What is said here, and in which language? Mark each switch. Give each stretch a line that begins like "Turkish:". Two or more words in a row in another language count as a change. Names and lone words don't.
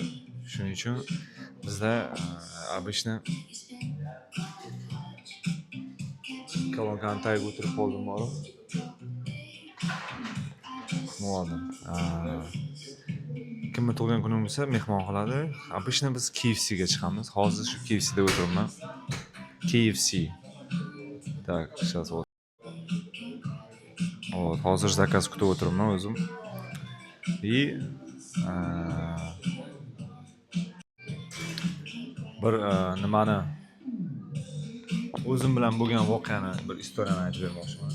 Uzbek: Shuning uchun bizda обычно kolonkaning tagiga o'tirib qoldim borib. Muoddim. Kimni tug'ilgan kunim bo'lsa mehmon qiladi. Обычно biz KFC'ga chiqamiz. Hozir shu KFC'da o'tiribman.
Russian: KFC. Так, сейчас вот.
Uzbek: Hozir zakaz kutib o'tiribman o'zim. И bir nimani o'zim bilan bo'lgan voqeani bir istoriyani aytib bermoqchiman.